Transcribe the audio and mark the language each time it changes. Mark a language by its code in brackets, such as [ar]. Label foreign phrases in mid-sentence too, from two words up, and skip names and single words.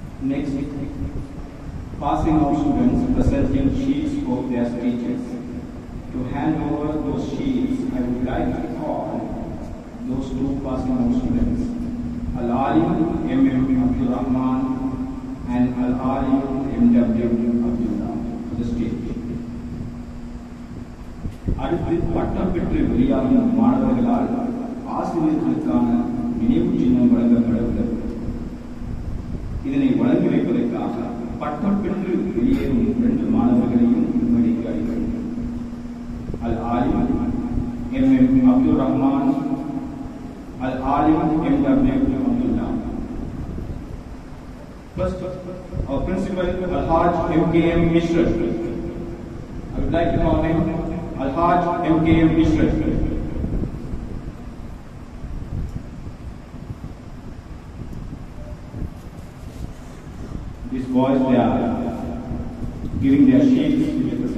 [en] Next, passing out students presenting sheets for their teachers. To hand over those sheets, I would like to call those two passing out students, Al-Alim M.M. Abdul Rahman and Al-Alim M.W. Abdullah, to the stage. [ta] அடுத்து பட்டம் பெற்று வெளியாகும் மாணவர்களால் ஆசிரியர்களுக்கான நினைவு சின்னம் வழங்கப்பட உள்ளது. இதனை வழங்கி வைப்பதற்காக பட்டம் பெற்று வெளியேறும் 2 மாணவர்களையும் மேடைக்கு அழைக்கிறோம். [en] Al-Alim M.M. Abdul Rahman, Al-Alim M.W. Abdullah. First, our principal Al-Haj M.K.M. Mishra. I would like to call him Al-Haj M.K.M. Mishra. These boys, they are giving their sheets to the person.